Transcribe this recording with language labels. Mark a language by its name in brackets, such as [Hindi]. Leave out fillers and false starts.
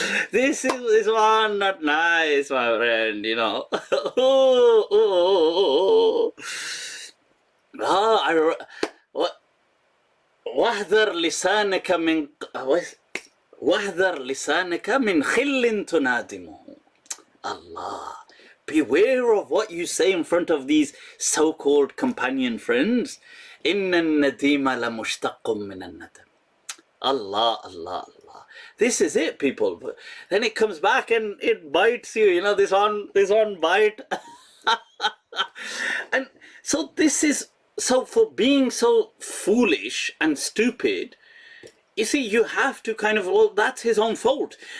[English] This one not nice, my friend, [Arabic] واحذر لسانك من خل تنادمه. [English] Allah, beware of what you say in front of these so-called companion friends. [Arabic] إن النديم لمشتق من الندم. [English] Allah, Allah, Allah. This is it, people. But then it comes back and it bites you. This one bite. And so for being so foolish and stupid, you see, you have to that's his own fault.